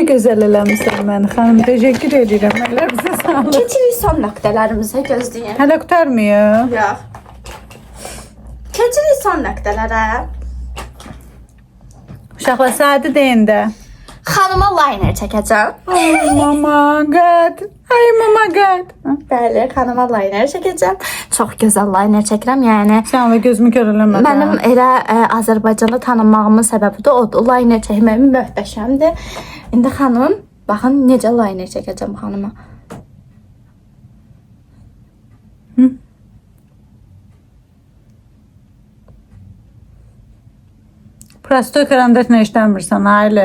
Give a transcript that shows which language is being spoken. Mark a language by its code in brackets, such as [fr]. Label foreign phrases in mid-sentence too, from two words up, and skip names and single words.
[az] gözəl eləmisən məni xanım. Təşəkkür edirəm. Əllərinizə sağlıq. Keçirik son nöqtələrimizə gözləyin. Hələ qurtarmıyor. Yox. Keçirik son nöqtələrə. Uşaqlar saati deyin də. Xanıma liner çəkəcəm. [en] Ay mama god. Ay mama god. [az] Bəli, xanıma liner çəkəcəm. Çox gözəl liner çəkirəm, yəni. Sən də gözümü kör eləmədin. Mənim elə Azərbaycanda tanınmağımın səbəbi də odur. Liner çəkməyim möhtəşəmdir. İndi xanım, baxın necə liner çəkəcəm xanıma. Prosto karandaşla işləmirsən, ailə.